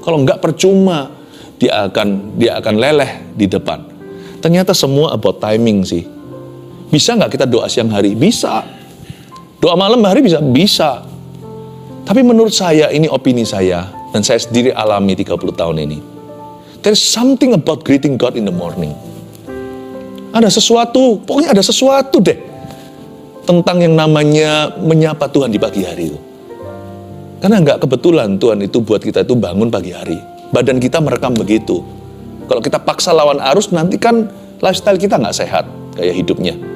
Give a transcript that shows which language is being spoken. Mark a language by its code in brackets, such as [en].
[id] Kalau nggak percuma, dia akan leleh di depan. Ternyata semua [en] about timing [id] sih. Bisa nggak kita doa siang hari? Bisa. Doa malam hari bisa. Tapi menurut saya, ini opini saya, dan saya sendiri alami 30 tahun ini. [en] There's something about greeting God in the morning. [id] Ada sesuatu, pokoknya ada sesuatu deh tentang yang namanya menyapa Tuhan di pagi hari itu. Karena nggak kebetulan Tuhan itu buat kita itu bangun pagi hari. Badan kita merekam begitu. Kalau kita paksa lawan arus, nanti kan lifestyle kita nggak sehat kayak hidupnya.